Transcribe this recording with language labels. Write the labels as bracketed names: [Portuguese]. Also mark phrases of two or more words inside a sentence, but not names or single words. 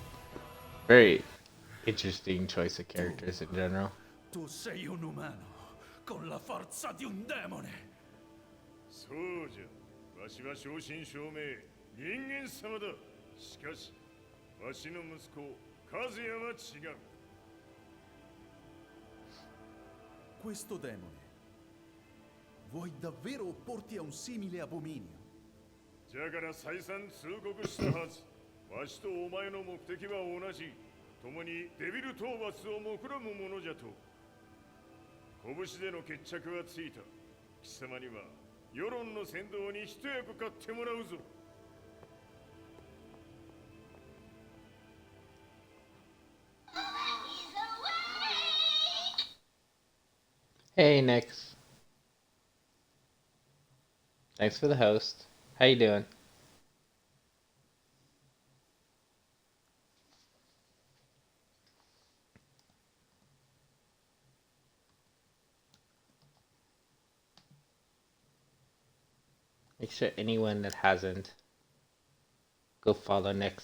[English] Very interesting choice of characters in general. [Italian] Tu sei un umano con la forza di un demone. [Japanese] そうじゃ、わしは正真正銘人間様だ。しかし、わしの息子和也は違う。 [Italian] Questo demone. Vuoi davvero opporti a un simile abominio? [Japanese] じゃから再三通告したはず。わしとお前の目的は同じ。共にデビル討伐を目論むものじゃと。拳での決着はついた。貴様には世論の先導に一役買ってもらうぞ。 [English] Hey, Nix. Thanks for the host. How you doing? Make sure anyone that hasn't, go follow Nix.